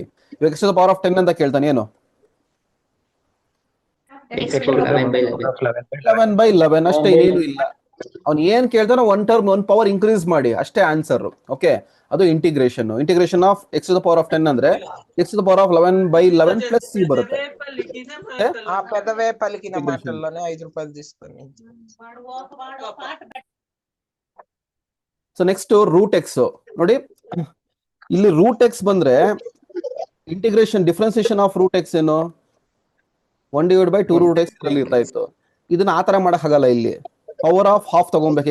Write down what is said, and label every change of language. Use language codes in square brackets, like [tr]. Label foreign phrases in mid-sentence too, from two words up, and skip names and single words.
[kn] ಇವಾಗ [en] x to the power of 10 [kn] ಅಂತ ಕೇಳ್ತಾನೆ, ಏನು [en] 11 by 11 [kn] ಅಷ್ಟೇ, ಏನು ಇಲ್ಲ. ಅವ್ನು ಏನ್ ಕೇಳ್ತಾನೋ [en] one term one power increase [kn] ಮಾಡಿ ಅಷ್ಟೇ ಆನ್ಸರ್. ಓಕೆ, ಅದು ಇಂಟಿಗ್ರೇಷನ್. [en] Integration of x to the power of 10 [kn] ಅಂದ್ರೆ [en] x to the power of 11 by 11 plus c [kn] బರುತ್ತೆ. [te] ఆ పెదవే పలికిన మాటల్లోనే 5 రూపాయలు తీసుకొని. [en] so next root x [kn] ನೋಡಿ, ಇಲ್ಲಿ [en] root x [kn] ಬಂದ್ರೆ [en] integration differentiation of root x [kn] ಏನು [en] 1 divide by 2 root x [kn] ಅಲ್ಲಿ ಇರ್ತಾ ಇತ್ತು. ಇದನ್ನ ಆತರ ಮಾಡಕ್ ಆಗಲ್ಲ, ಇಲ್ಲಿ [en] power of half [kn] ತಗೊಬೇಕು.